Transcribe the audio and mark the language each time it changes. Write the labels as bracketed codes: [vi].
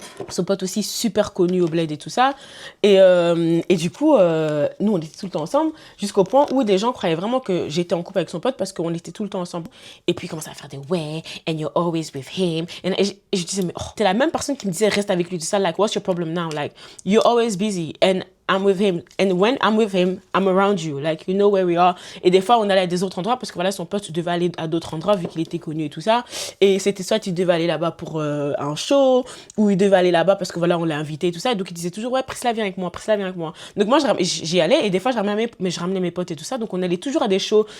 [fr] Son pote aussi super connu au bled et tout ça. Et du coup, nous, on était tout le temps ensemble jusqu'au point où des gens croyaient vraiment que j'étais en couple avec son pote parce qu'on était tout le temps ensemble. Et puis, il commençait à faire des « ouais, [en] and you're always with him [fr] ». Et je disais « mais oh, t'es la même personne qui me disait « reste avec lui ». Tout ça, [en] like, what's your problem now? Like, you're always busy and I'm with him. And when I'm with him, I'm around you. Like, you know where we are. [fr] Et des fois, on allait à des autres endroits parce que voilà, son pote devait aller à d'autres endroits vu qu'il était connu et tout ça. Et c'était soit il devait aller là-bas pour un show ou il devait aller là-bas parce que voilà, on l'a invité et tout ça. Et donc, il disait toujours, ouais, Priscilla, viens avec moi, Priscilla, viens avec moi. Donc, moi, j'y allais et des fois, je ramenais mes potes et tout ça. Donc, on allait toujours à des shows.